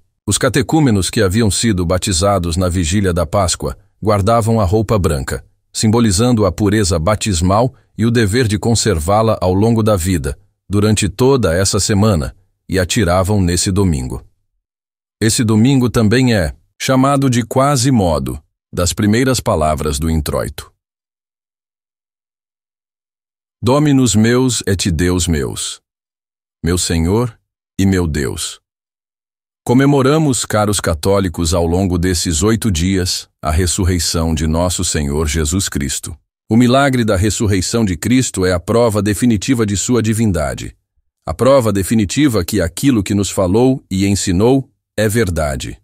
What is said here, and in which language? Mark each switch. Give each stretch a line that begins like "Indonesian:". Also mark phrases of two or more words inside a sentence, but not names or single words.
Portuguese: Os catecúmenos que haviam sido batizados na vigília da Páscoa guardavam a roupa branca, simbolizando a pureza batismal e o dever de conservá-la ao longo da vida, durante toda essa semana, e a tiravam nesse domingo. Esse domingo também é chamado de quase modo, das primeiras palavras do introito.
Latin: Dominus meus et Deus meus,
Portuguese: meu Senhor e meu Deus. Comemoramos, caros católicos, ao longo desses 8 dias, a ressurreição de nosso Senhor Jesus Cristo. O milagre da ressurreição de Cristo é a prova definitiva de sua divindade. A prova definitiva que aquilo que nos falou e ensinou é verdade.